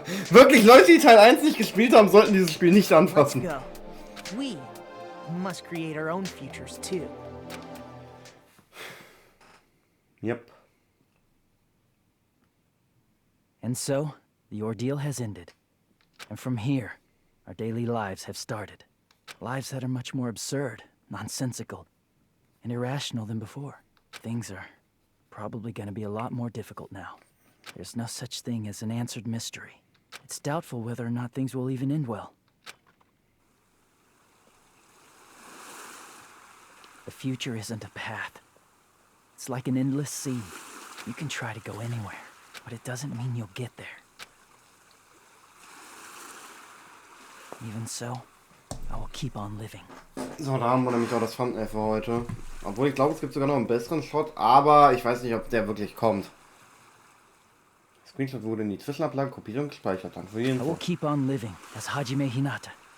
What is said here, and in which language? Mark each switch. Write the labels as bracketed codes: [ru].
[de] Wirklich, Leute, die Teil 1 nicht gespielt haben, sollten dieses Spiel nicht anfassen. [en] Let's go. We must create our own futures too. Yep. And so, the ordeal has ended. And from here, our daily lives have started. Lives that are much more absurd, nonsensical, and irrational than before. Things are probably going to be a lot more difficult now. There's no such thing as an answered mystery. It's doubtful whether or not things will even end well. The future isn't a path. It's like an endless sea. You can try to go anywhere, but it doesn't mean you'll get there. Even so, I will keep on living. [de] So, da haben wir nämlich auch das Thumbnail für heute. Obwohl, ich glaube, es gibt sogar noch einen besseren Shot, aber ich weiß nicht, ob der wirklich kommt. Screenshot wurde in die Zwischenablage kopiert und gespeichert. Danke für die Info. [en] I will keep on living as Hajime Hinata.